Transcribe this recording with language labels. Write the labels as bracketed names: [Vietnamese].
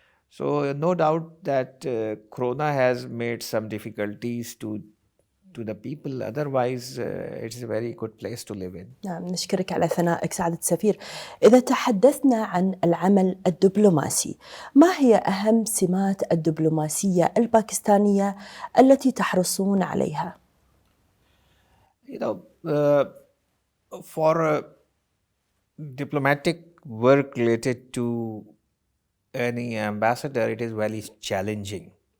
[English] So no doubt that Corona has made some difficulties to the people. Otherwise, it's a very good place to live in. [Arabic] نعم، نشكرك على ثنائك سعادة السفير. إذا تحدثنا عن العمل الدبلوماسي، ما هي أهم سمات الدبلوماسية الباكستانية التي تحرصون عليها؟ [English] You know, for diplomatic work related to any ambassador, it is very challenging.